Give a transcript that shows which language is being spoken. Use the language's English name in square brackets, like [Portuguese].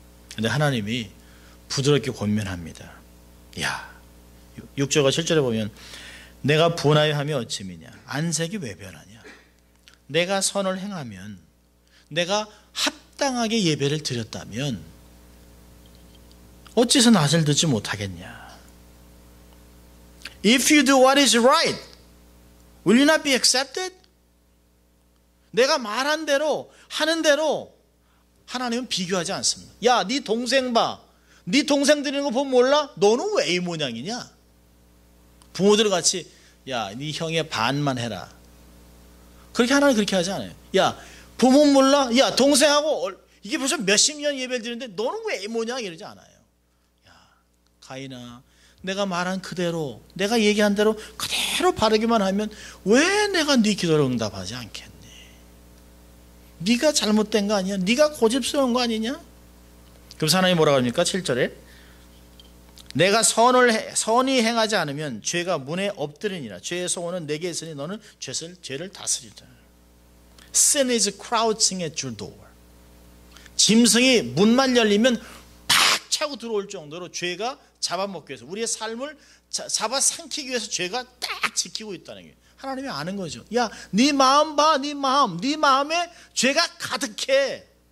[Korean] 그런데 하나님이 부드럽게 권면합니다. 야, 6절과 7절에 보면 내가 분하여 하며 어찌미냐? 안색이 왜 변하냐? 내가 선을 행하면, 내가 합당하게 예배를 드렸다면 어찌서 낯을 듣지 못하겠냐? [English] If you do what is right, will you not be accepted? [Korean] 내가 말한 대로, 하는 대로 하나님은 비교하지 않습니다. 야, 네 동생 봐. 네 동생 드리는 거 보면 몰라? 너는 왜 이 모양이냐? 부모들 같이, 야, 네 형의 반만 해라. 그렇게 하나님 그렇게 하지 않아요. 야, 부모 몰라? 야, 동생하고 이게 벌써 몇십 년 예배를 드리는데 너는 왜 이 모양 이러지 않아요. 야, 가인아, 내가 말한 그대로, 내가 얘기한 대로 그대로 바르기만 하면 왜 내가 네 기도를 응답하지 않겠니? 네가 잘못된 거 아니야? 네가 고집스러운 거 아니냐? 그럼 하나님이 뭐라고 합니까? 7절에 내가 선이 행하지 않으면 죄가 문에 엎드리니라. 죄의 소원은 내게 있으니 너는 죄를 다스리라. [English] Sin is crouching at your door. [Korean] 짐승이 문만 열리면 팍 차고 들어올 정도로 죄가 잡아먹기 위해서, 우리의 삶을 잡아삼키기 위해서 죄가 딱 지키고 있다는 게 하나님이 아는 거죠. 야, 네 마음 봐, 네 마음. 네 마음에 죄가 가득해.